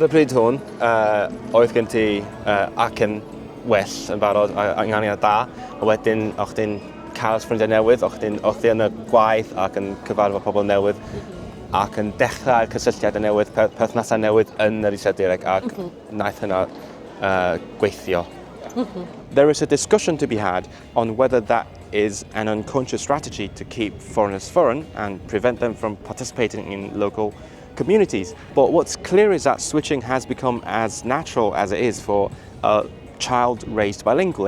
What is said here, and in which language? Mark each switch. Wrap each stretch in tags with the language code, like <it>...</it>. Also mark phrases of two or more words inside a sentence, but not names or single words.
<cy>y bryd hwn, oedd gen ti ac yn well yn barod, a ynganiad da, a wedyn o'ch ti'n cael ffrindiau newydd, o'ch ti yn y gwaith ac yn cyfarfod pobl newydd, ac yn dechrau'r cysylltiad newydd, perthnasau newydd yn yr Iseldireg, ac wnaeth hynna gweithio.</cy> <en>There is a discussion to be had on whether that is an unconscious strategy to keep foreigners foreign and prevent them from participating in local communities. But what's clear is that switching has become as natural as it is for a child raised bilingually.</en>